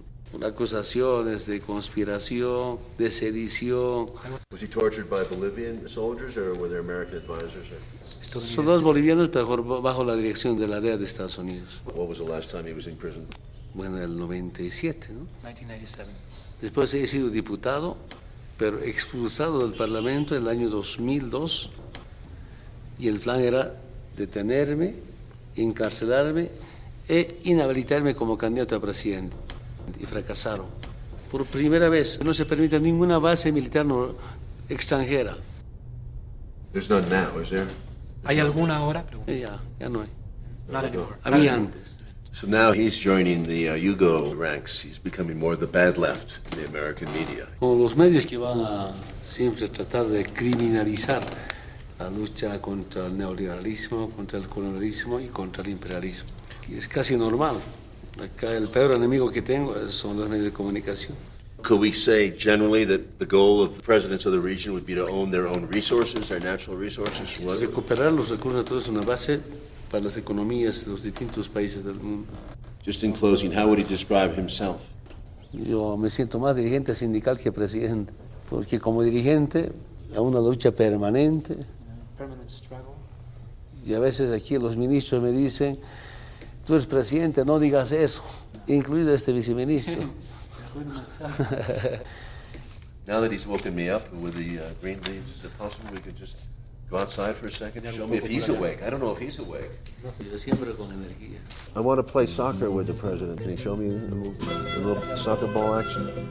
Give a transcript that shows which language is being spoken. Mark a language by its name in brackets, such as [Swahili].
[Spanish] Por acusaciones de conspiración, de sedición. [English] Was he tortured by Bolivian soldiers, or were there American advisors? [Spanish] Soldados bolivianos bajo la dirección de la DEA de Estados Unidos. [English] What was the last time he was in prison? [Spanish] Bueno, el 97, ¿no? 1997. Después he sido diputado, pero expulsado del Parlamento en el año 2002, y el plan era detenerme, encarcelarme e inhabilitarme como candidato a presidente. Y fracasaron. Por primera vez no se permite ninguna base militar extranjera. [English] There's none now, is there? [Spanish] ¿Hay alguna ahora? Ya no hay. [English] Not anymore. [Spanish] Había antes. [English] So now he's joining the Yugo ranks. He's becoming more the bad left in the American media. [Spanish] Como los medios que van a siempre tratar de criminalizar la lucha contra el neoliberalismo, contra el colonialismo y contra el imperialismo. Y es casi normal. Acá el peor enemigo que tengo son los medios de comunicación. [English] Could we say generally that the goal of the presidents of the region would be to own their own resources, their natural resources? [Spanish] Recuperar los recursos naturales es una base para las economías de los distintos países del mundo. [English] Just in closing, how would he describe himself? [Spanish] Yo me siento más dirigente sindical que presidente, porque como dirigente hay una lucha permanente. [English] Permanent struggle. [Spanish] Y a veces aquí los ministros me dicen: tú eres presidente, no digas eso, incluido este viceministro. [English] Now that he's woken me up with the green leaves, is it possible we could just go outside for a second? Show me if he's awake. I don't know if he's awake. [Spanish] Yo siempre con energía. [English] I want to play soccer with the president. Can you show me a little soccer ball action?